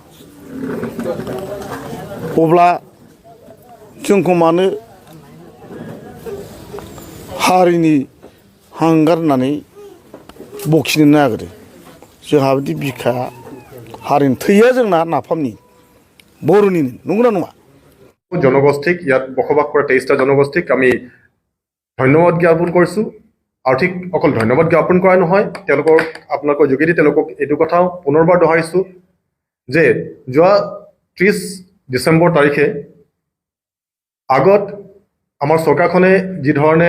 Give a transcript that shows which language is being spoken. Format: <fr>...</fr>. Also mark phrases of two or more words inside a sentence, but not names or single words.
<brx>अब्ला जोंखौ मानो हारिनि हांगार होननानै बखिनो नागिरो जोंहा बिदि बिखाया हारिनि थैया जोंना नाफामनि बर'निनो नंगौना नङा</brx> <as>জনগোষ্ঠীক ইয়াত বসবাস কৰা 23টা জনগোষ্ঠীক আমি ধন্যবাদ জ্ঞাপন কৰিছোঁ আৰু ঠিক অকল ধন্যবাদ জ্ঞাপন কৰা নহয় তেওঁলোকৰ আপোনালোকৰ যোগেদি তেওঁলোকক এইটো কথাও পুনৰবাৰ দোহাৰিছোঁ যে যোৱা 30 ডিচেম্বৰ তাৰিখে আগত আমাৰ চৰকাৰখনে যি ধৰণে</as>